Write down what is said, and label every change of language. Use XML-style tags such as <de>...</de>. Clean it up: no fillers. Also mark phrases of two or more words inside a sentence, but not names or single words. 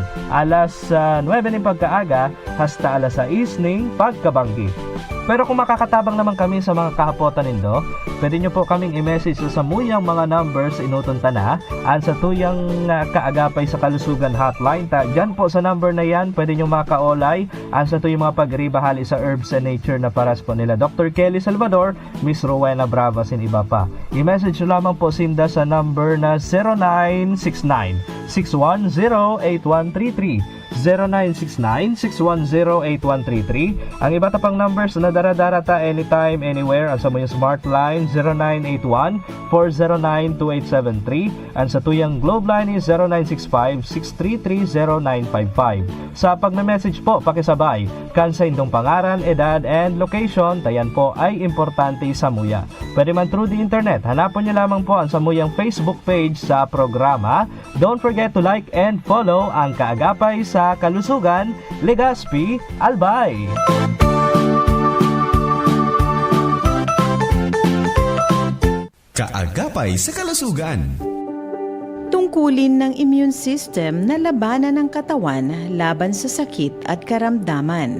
<bik>Alas 9 ng pagkaaga hasta alas 6 ng pagkabanggi. Pero kung makakatabang naman kami sa mga kahapotan nindo, pwede nyo po kaming i-message sa samuyang mga numbers inutunta na an sa tuyang kaagapay sa kalusugan hotline. Dyan po sa number na yan, pwede nyo makaolay an sa tuyang mga pagribahali sa Herbs and Nature na paras po nila Dr. Kelly Salvador, Miss Rowena Bravas, and iba pa. I-message nyo lamang po sinda sa number na 0969-610-8133. 0969-610-8133. Ang iba pang numbers na dara-darata</bik> <en>anytime, anywhere.</en> <bik>Ang sa mga smart line 0981-409-2873. Ang sa tuyang globe line is 0965-633-0955. Sa pagme-message po, pakisabay kan sa indong pangaran, edad, and location. Tayan po ay importante sa Muya. Pwede man</bik> <en>through the internet.</en> <bik>Hanapon nyo lamang po ang Samuyang Facebook page sa programa.</bik> <en>Don't forget to like and follow ang Kaagapay sa Kalusugan, Legazpi, Albay.</en> <bik>Kaagapay sa Kalusugan.</bik> <tl>Tungkulin ng</tl> <en>immune system</en> <tl>na labanan ng katawan laban sa sakit at karamdaman.</tl>